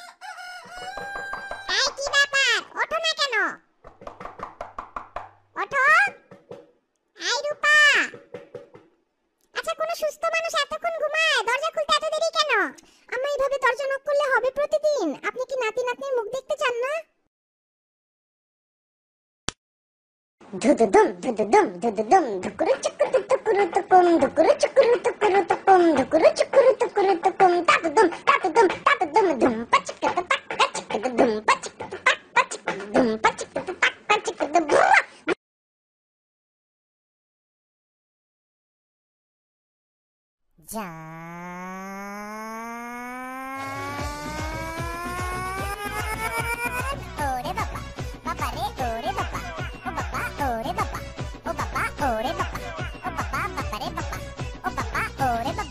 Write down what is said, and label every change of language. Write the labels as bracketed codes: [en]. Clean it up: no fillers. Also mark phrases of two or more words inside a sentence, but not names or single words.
[bn] এই কি ব্যাপার, ওঠো না কেন? ওঠো। এই রূপা। আচ্ছা কোন সুস্থ মানুষ এতক্ষণ ঘুমায়? দরজা খুলতে এত দেরি কেন? আম্মা এইভাবে দরজা নক করলে হবে প্রতিদিন? আপনি কি নাতি নাতনির মুখ দেখতে চান না? ধুদুদুম ধুদুদুম ধুদুদুম ধুকুরু চুকুরু তুকুরু তুকুম ধুকুরু চুকুরু তুকুরু তুকুম ধুকুরু চুকুরু তুকুরু তুকুম তাতুদুম তাতুদুম তাতুদুম ধুম পাচিকা তাক পাচিকা ধুম পাচিকা তাক পাচিকা ধুম পাচিকা তাক পাচিকা ধুম। যা ওরে বাবা, বাবা রে, ওরে বাবা, ও বাবা, ওরে বাবা, ও বাবা, ওরে বাবা, ও বাবা, বাবা রে বাবা, ও বাবা, ওরে বাবা।